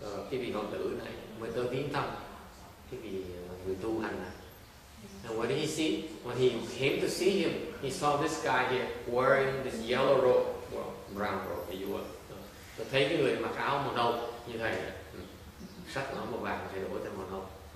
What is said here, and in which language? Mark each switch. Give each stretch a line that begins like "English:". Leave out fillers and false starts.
Vietnamese: Cái vị hoàng tử này mới tới viếng thăm cái vị người tu hành này.
English: And what did he see? When he came to see him, he saw this guy here wearing this yellow robe, well, brown robe, you will.
Vietnamese: Thấy cái người mặc áo màu nâu như thế này, sắc áo màu vàng thay đổi thành màu nâu.